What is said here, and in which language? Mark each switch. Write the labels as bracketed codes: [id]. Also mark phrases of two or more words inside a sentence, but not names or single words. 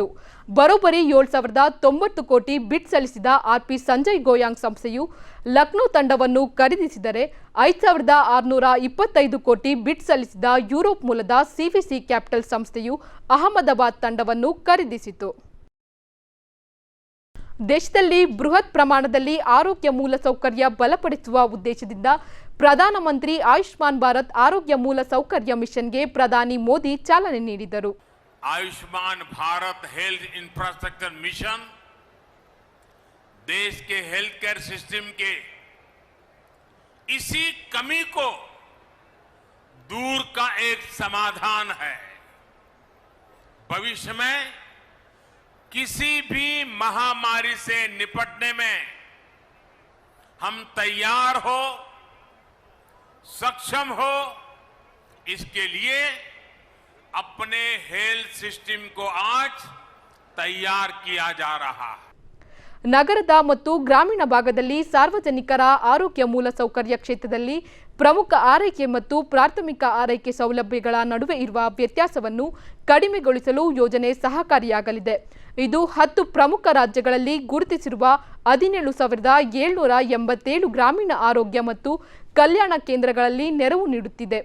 [kn] ಬರೋಬ್ಬರಿ 7,090 ಕೋಟಿ ಬಿಡ್ ಸಲ್ಲಿಸಿದ ಆರ್ಪಿ ಸಂಜಯ್ ಗೋಯಾಂಗ್ ಸಂಸ್ಥೆಯು ಲಕ್ನೋ ತಂಡವನ್ನು ಖರೀದಿಸಿದರೆ 5,625 ಕೋಟಿ ಬಿಡ್ ಸಲ್ಲಿಸಿದ ಯುರೋಪ್ ಮೂಲದ ಸಿವಿಸಿ ಕ್ಯಾಪಿಟಲ್ ಸಂಸ್ಥೆಯು ಅಹಮದಾಬಾದ್ ತಂಡವನ್ನು ಖರೀದಿಸಿತು. ದೇಶದಲ್ಲಿ ಬೃಹತ್ ಪ್ರಮಾಣದಲ್ಲಿ ಆರೋಗ್ಯ ಮೂಲಸೌಕರ್ಯ ಬಲಪಡಿಸುವ ಉದ್ದೇಶದಿಂದ ಪ್ರಧಾನಮಂತ್ರಿ ಆಯುಷ್ಮಾನ್ ಭಾರತ್ ಆರೋಗ್ಯ ಮೂಲಸೌಕರ್ಯ ಮಿಷನ್ಗೆ ಪ್ರಧಾನಿ ಮೋದಿ ಚಾಲನೆ ನೀಡಿದರು. [hi] आयुष्मान भारत हेल्थ इंफ्रास्ट्रक्चर मिशन देश के [en] health care system [hi] के इसी कमी को दूर का एक समाधान है. भविष्य में किसी भी महामारी से निपटने में हम तैयार हो, सक्षम हो, इसके लिए अपने [en] health system [hi] को आज तैयार किया जा रहा है. [kn] ನಗರದ ಮತ್ತು ಗ್ರಾಮೀಣ ಭಾಗದಲ್ಲಿ ಸಾರ್ವಜನಿಕರ ಆರೋಗ್ಯ ಮೂಲಸೌಕರ್ಯ ಕ್ಷೇತ್ರದಲ್ಲಿ ಪ್ರಮುಖ ಆರೈಕೆ ಮತ್ತು ಪ್ರಾಥಮಿಕ ಆರೈಕೆ ಸೌಲಭ್ಯಗಳ ನಡುವೆ ಇರುವ ವ್ಯತ್ಯಾಸವನ್ನು ಕಡಿಮೆಗೊಳಿಸಲು ಯೋಜನೆ ಸಹಕಾರಿಯಾಗಲಿದೆ. ಇದು 10 ಪ್ರಮುಖ ರಾಜ್ಯಗಳಲ್ಲಿ ಗುರುತಿಸಿರುವ 17,787 ಗ್ರಾಮೀಣ ಆರೋಗ್ಯ ಮತ್ತು ಕಲ್ಯಾಣ ಕೇಂದ್ರಗಳಲ್ಲಿ ನೆರವು ನೀಡುತ್ತಿದೆ.